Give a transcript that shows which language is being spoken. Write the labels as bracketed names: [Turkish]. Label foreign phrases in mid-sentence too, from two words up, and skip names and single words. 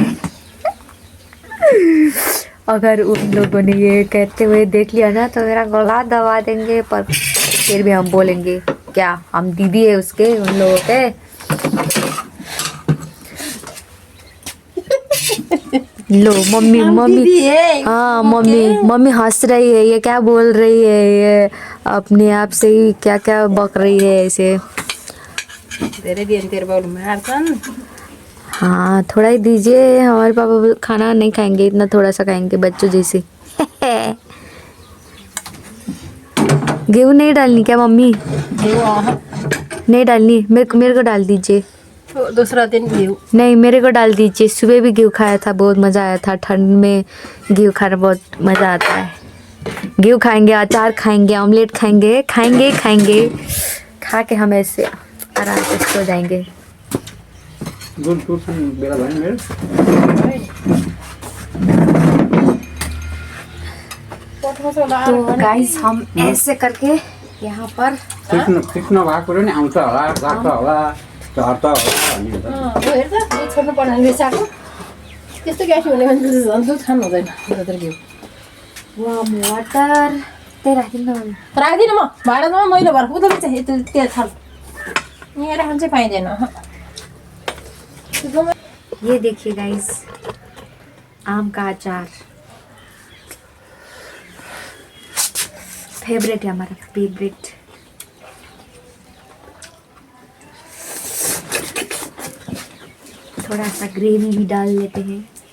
[Hindi] अगर उन लोगों ने ये कहते हुए देख लिया ना तो मेरा गला दबा देंगे, पर फिर भी हम बोलेंगे क्या हम दीदी है उसके, उन लोगों के। लो मम्मी हम मम्मी दीदी है, हाँ ओके। मम्मी मम्मी हंस रही है, ये क्या बोल रही है, ये अपने आप से ही क्या क्या बक रही है ऐसे। [Nepali] धेरै दिन तेरो बाउले मार्छन्। [Hindi] हाँ थोड़ा ही दीजिए, हमारे पापा खाना नहीं खाएंगे, इतना थोड़ा सा खाएंगे बच्चों जैसे। गेहूँ नहीं डालनी क्या मम्मी? नहीं डालनी, मेरे को डाल दीजिए। [Nepali] दोस्रो दिन घिउ। [Hindi] नहीं मेरे को डाल दीजिए, सुबह भी गेहूँ खाया था, बहुत मज़ा आया था, ठंड में गेहूँ खाना बहुत मज़ा आता है। गेहूँ खाएंगे, अचार खाएंगे, ऑमलेट खाएंगे, खाएंगे खाएंगे, खा के हम ऐसे आराम से सो जाएंगे। दूध दूध बेला भयो मेरो। तो गाइस हम ऐसे करके यहाँ पर [Nepali] सिक्नु भएको कुरो नि आउँछ होला, गर्छ होला, झर्छ होला भन्ने हुन्छ। हेर त दुध छोड्नु पर्ने बेसाको त्यस्तो ग्यास हुने मान्छेले झन् दुध खानु हुँदैन। जत्र घिउ [English] warm water [Nepali] त्यही राखिदिनु न मम्मी। राख्दिनँ म भाँडामा मैलो भएर उता चाहिँ यता त्यहाँ थाल यहाँ राख्नु चाहिँ पाइँदैन। [Hindi] ये देखिए गाइस, आम का अचार फेवरेट है हमारा, फेवरेट। थोड़ा सा ग्रेवी भी डाल लेते हैं।